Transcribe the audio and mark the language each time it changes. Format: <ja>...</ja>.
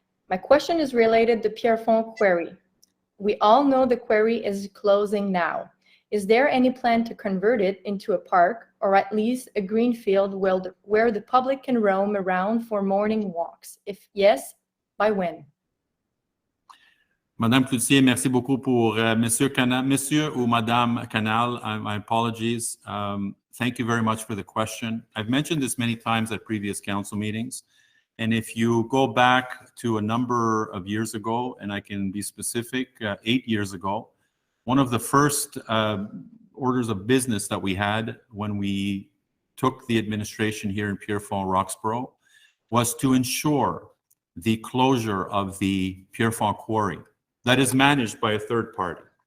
<en>My question is related to Pierrefonds Quarry. We all know the quarry is closing now. Is there any plan to convert it into a park or at least a green field where the public can roam around for morning walks? If yes, by when?</en> <fr>Madame Cloutier, merci beaucoup pour Monsieur ou Madame Canal.</fr> <en>My apologies. Thank you very much for the question. I've mentioned this many times at previous council meetings. And if you go back to a number of years ago, and I can be specific, 8 years ago, one of the first orders of business that we had when we took the administration here in Pierrefonds Roxborough was to ensure the closure of the Pierrefonds Quarry that is managed by a third party.</en>